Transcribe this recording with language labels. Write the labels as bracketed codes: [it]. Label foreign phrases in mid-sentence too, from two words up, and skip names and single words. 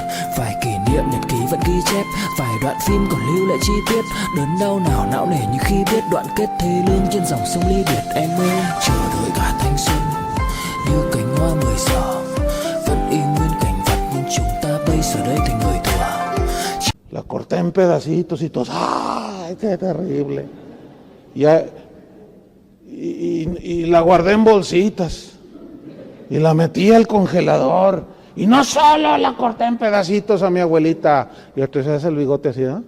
[vi] Vài kỷ niệm nhật ký vẫn ghi chép, vài đoạn phim còn lưu lại chi tiết. Đớn đau nào não nề như khi biết đoạn kết thê lương trên dòng sông ly biệt. Em ơi chờ đợi cả thanh xuân như cánh hoa 10 giờ, vẫn y nguyên cảnh vật nhưng chúng ta bây giờ đây thành người thừa. [es] La corté en pedacitos y todos, ¡ay, qué terrible! Y la guardé en bolsitas y la metí al congelador. Y no solo la corté en pedacitos a mi abuelita, y entonces hace el bigote así, ¿no?